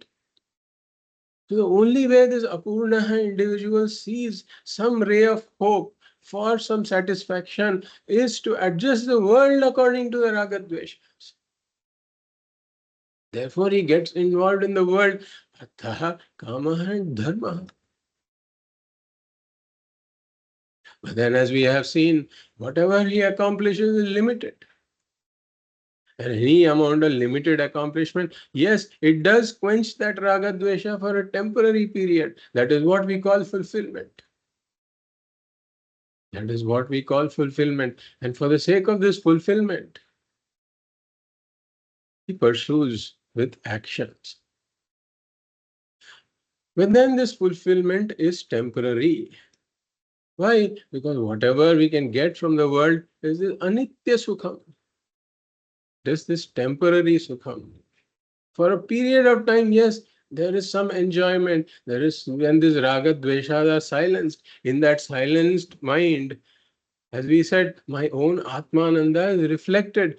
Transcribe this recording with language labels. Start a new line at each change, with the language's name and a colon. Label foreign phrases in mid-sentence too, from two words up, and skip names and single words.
English: So the only way this apurna individual sees some ray of hope for some satisfaction is to adjust the world according to the
Sanskrit: raga dveshas.
English: Therefore, he gets involved in the world.
Sanskrit: Atha kama
English: and
Sanskrit: dharma.
English: But then, as we have seen, whatever he accomplishes is limited. And any amount of limited accomplishment, yes, it does quench that
Sanskrit: raga dvesha
English: for a temporary period. That is what we call fulfillment. That is what we call fulfillment. And for the sake of this fulfillment, he pursues with actions. But then this fulfillment is temporary. Why? Because whatever we can get from the world is this
Sanskrit: anitya sukham.
English: This temporary sukham. For a period of time, yes, there is some enjoyment. There is, when this
Sanskrit: raga dveshas
English: are silenced, in that silenced mind, as we said, my own Atmananda is reflected.